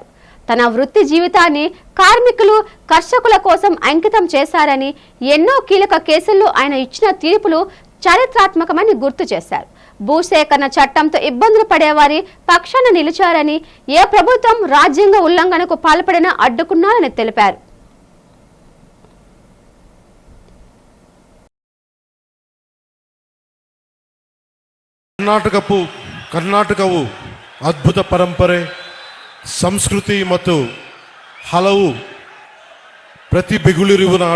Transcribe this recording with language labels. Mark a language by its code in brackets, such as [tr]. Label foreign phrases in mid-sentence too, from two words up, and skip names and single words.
[te] తన వృత్తి జీవితాన్ని కార్మికులు, కర్షకుల కోసం అంకితం చేశారని, ఎన్నో కీలక కేసుల్లో ఆయన ఇచ్చిన తీర్పులు చారిత్రాత్మకమని గుర్తు చేశారు. భూసేకరణ చట్టంతో ఇబ్బందులు పడేవారి పక్షాన నిలిచారని, ఏ ప్రభుత్వం రాజ్యాంగ ఉల్లంఘనకు పాల్పడినా అడ్డుకున్నారని తెలిపారు. [kn] ಕರ್ನಾಟಕವು ಅದ್ಭುತ ಪರಂಪರೆ, ಸಂಸ್ಕೃತಿ ಮತ್ತು ಹಲವು ಪ್ರತಿಭೆಗಳಿರುವ ನಾಡು.